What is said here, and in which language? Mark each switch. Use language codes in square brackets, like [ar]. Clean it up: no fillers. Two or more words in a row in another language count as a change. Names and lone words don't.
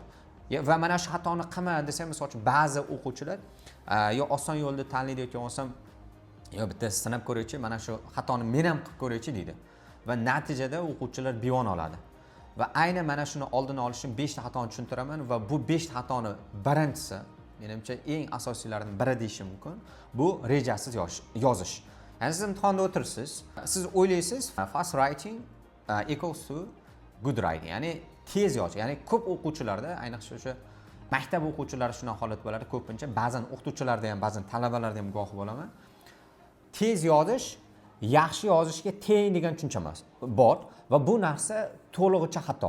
[uz] Va mana shu xatoni qilma desa, misol uchun ba'zi o'quvchilar yo oson yo'lda tanlaydi yoki olsam yo bitta sinab ko'raychi, mana shu xatoni men ham qilib ko'raychi deydi. Va natijada o'quvchilar bevon oladi. Va aynan mana shuni oldini olish uchun 5 ta xatoni tushuntiraman va bu 5 ta xatoni birinchisi, menimcha eng asosiylaridan biri deyishim mumkin, bu rejasiz yozish. Ya'ni siz imtihonda o'tirsiz, siz o'ylaysiz [en] fast writing equals to good writing. [uz] Ya'ni tez yozish. Ya'ni ko'p o'quvchilarda, ayniqsa o'sha maktab o'quvchilari shunaqa holat bo'ladi, ko'pincha ba'zan o'qituvchilarda ham, ba'zan talabalarda ham guvoh bo'laman. Tez yozish yaxshi yozishga teng degan tushuncha bor va bu narsa to'lig'icha xato.